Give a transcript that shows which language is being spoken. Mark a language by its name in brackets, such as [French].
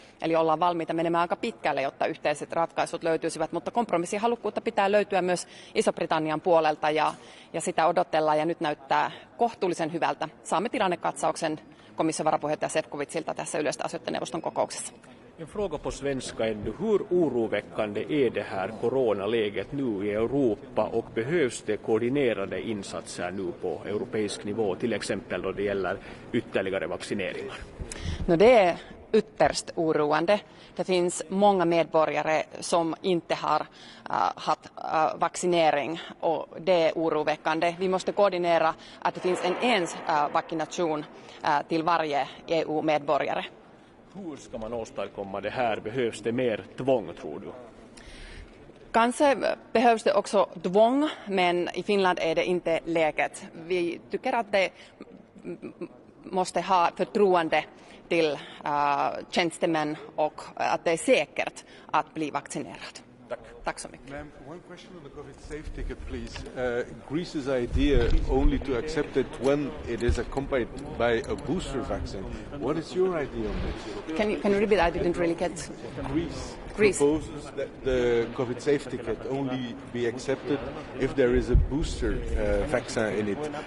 [Finnish] Eli ollaan valmiita menemään aika pitkälle, jotta yhteiset ratkaisut löytyisivät, mutta kompromissihalukkuutta pitää löytyä myös Iso-Britannian puolelta ja sitä odotellaan ja nyt näyttää kohtuullisen hyvältä. Saamme tilannekatsauksen komission varapuheenjohtaja Šefčovičilta tässä yleisten asioiden neuvoston kokouksessa. [Swedish] En fråga på svenska ännu. Hur oroväckande är det här coronaläget nu i Europa och behövs det koordinerade insatser nu på europeisk nivå, till exempel då det gäller ytterligare vaccineringar? No, det är ytterst oroande. Det finns många medborgare som inte har haft vaccinering och det är oroväckande. Vi måste koordinera att det finns en vaccination till varje EU-medborgare. Hur ska man åstadkomma det här? Behövs det mer tvång, tror du? Kanske behövs det också tvång, men i Finland är det inte läget. Vi tycker att det måste ha förtroende till tjänstemän och att det är säkert att bli vaccinerad. Tack så mycket. [English] Ma'am, one question on the COVID safe ticket, please. Greece's idea only to accept it when it is accompanied by a booster vaccine. What is your idea on this? Can you repeat? I didn't really get. Greece Greece proposes that the COVID safe ticket only be accepted if there is a booster vaccine in it.